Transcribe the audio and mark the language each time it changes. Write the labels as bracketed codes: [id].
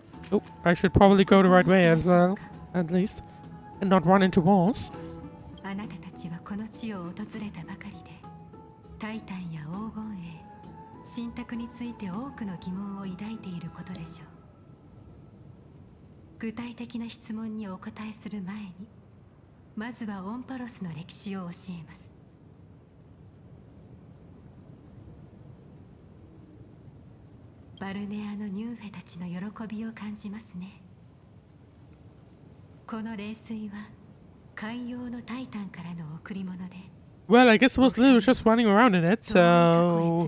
[en] Oh, I should probably go the right way as well, at least. And not run into walls. [ja] あなたたちはこの地を訪れたばかりで、タイタンや黄金栄、神託について多くの疑問を抱いていることでしょう。具体的な質問にお答えする前に、まずはオンパロスの歴史を教えます。バルネアのニューフェたちの喜びを感じますね。この冷水は海洋のタイタンからの贈り物で、 [en] Well, I guess it was literally just running around in it, so...